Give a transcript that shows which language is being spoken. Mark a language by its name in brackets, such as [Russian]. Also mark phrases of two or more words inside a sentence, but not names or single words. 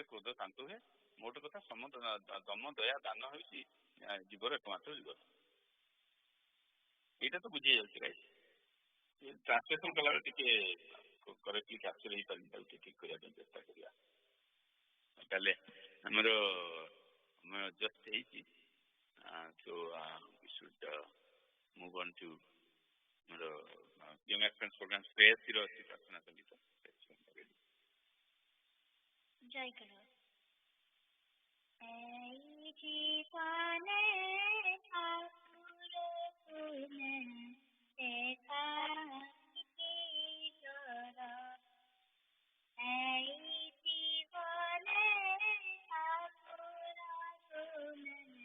[Odia] କ୍ରୋଧ ଶାନ୍ତ ହୁଏ ମୋଟ କଥା ଦମ ଦୟା ଦାନ ହେଉଛି ଜୀବର ଏକମାତ୍ର ଜୀବନ ଏଇଟା ତ ବୁଝି ଯାଉଛି [English] right translation [Odia] କଲାବେଳେ ଟିକେ [English] correctly capture [Odia] ହେଇପାରିନି ତାକୁ ଟିକେ ଠିକ କରିବା ପାଇଁ ଚେଷ୍ଟା କରିବା ତାହେଲେ ଆମର ଜଷ୍ଟ ହେଇଛି [English] so we should move on to [Odia] ଆମର [English] young aspirants program [Odia] ଶ୍ରେୟସୀର ଅଛି ପ୍ରାର୍ଥନା ସଙ୍ଗୀତ ଜୟ ଗୁରୁ ଏଇ ଜୀବନେ ଠାକୁର ତୁମେ ଏକାକି ଜର ଏଇ ଜୀବନେ ଠାକୁର ତୁମେ